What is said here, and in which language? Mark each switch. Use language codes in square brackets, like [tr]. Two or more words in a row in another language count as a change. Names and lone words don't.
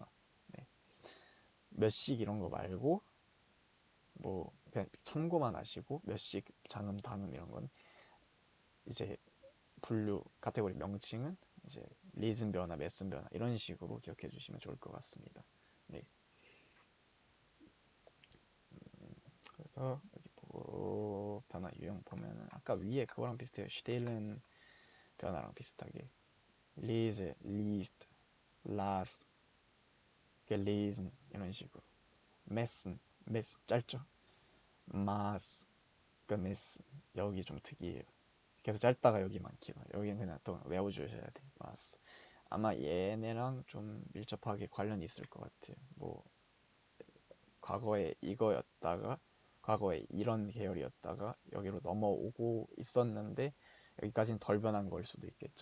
[ko] 네, 몇씩 이런 거 말고 뭐 그냥 참고만 하시고 몇씩 장음 단음 이런 건 이제 분류 카테고리 명칭은 이제 리슨 변화, 메슨 변화 이런 식으로 기억해 주시면 좋을 것 같습니다. 네. 그래서 여기 변화 유형 보면은 아까 위에 그거랑 비슷해요. stehlen 변화랑 비슷하게 [de] lese, liest, las, gelesen [ko] 이런 식으로 messen 짧죠. [de] maß, gemessen [ko] 여기 좀 특이해요. 계속 짧다가 여기만 길어. 여기는 그냥 또 외워주셔야 돼. maß. 아마 얘네랑 좀 밀접하게 관련이 있을 것 같아요. 뭐 과거에 이거였다가 과거에 이런 계열이었다가 여기로 넘어오고 있었는데 여기까지는 덜 변한 걸 수도 있겠죠.